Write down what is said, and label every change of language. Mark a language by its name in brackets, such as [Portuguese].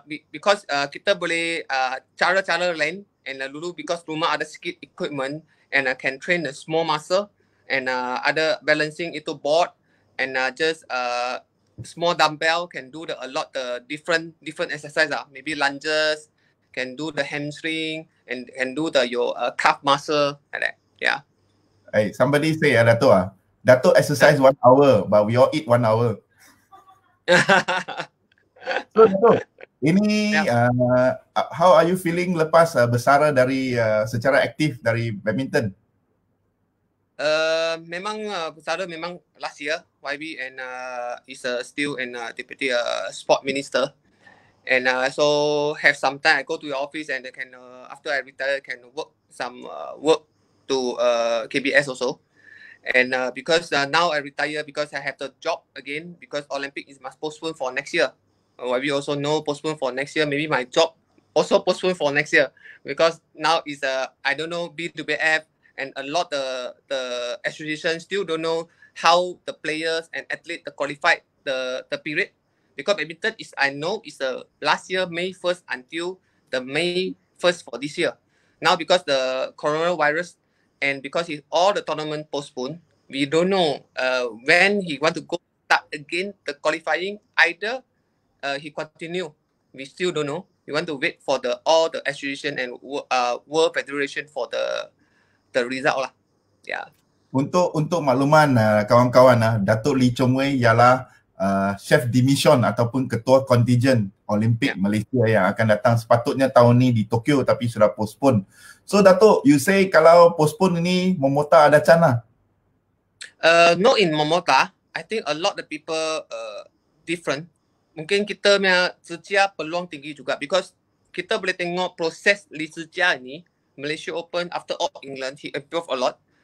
[English] Because [Malay] kita boleh cara-cara lain, [English] and [Malay] dulu [English] because [Malay] rumah ada sikit [English] equipment, and I can train the small muscle, and [Malay] ada [English] balancing [Malay] itu [English] board, and just small dumbbell can do a lot the different exercise maybe lunges, can do the hamstring, and can do your calf muscle like that. Yeah. Hey, somebody say Datuk exercise 1 hour, but we all eat 1 hour. So [Malay] Datuk, ini [English] how are you feeling [Malay] lepas bersara dari secara aktif dari badminton? [English] Memang bersara memang last year YB, and is still in deputy sport minister, and so have some time I go to your office, and I can after I retire can work some work to KBS also, and because now I retire because I have the job again, because Olympic is must postpone for next year. We also know postpone for next year. Maybe my job also postpone for next year, because now is I don't know B2BF, and a lot the association still don't know how the players and athletes qualified the period, because badminton is I know is last year May 1st until the May 1st for this year. Now because the coronavirus, and because all the tournament postponed, we don't know when he want to go start again the qualifying. Either he continue, we still don't know. We want to wait for all the association and World Federation for the result lah. Yeah. [Malay] Untuk makluman kawan-kawan, Datuk Lee Chong Wei ialah chef dimission ataupun ketua contingent Olimpik Malaysia yang akan datang sepatutnya tahun ni di Tokyo tapi sudah postpone. [English] So Datuk, you say [Malay] kalau [English] postpone [Malay] ini [English] Momota [Malay] ada [English] chance lah? No, in Momota, I think a lot of people different. [Malay] Mungkin kita punya Zhijia peluang tinggi juga, [English] because [Malay] kita boleh tengok proses Lee Zhijia ni, Malaysia Open after All England, [English] he improved a lot.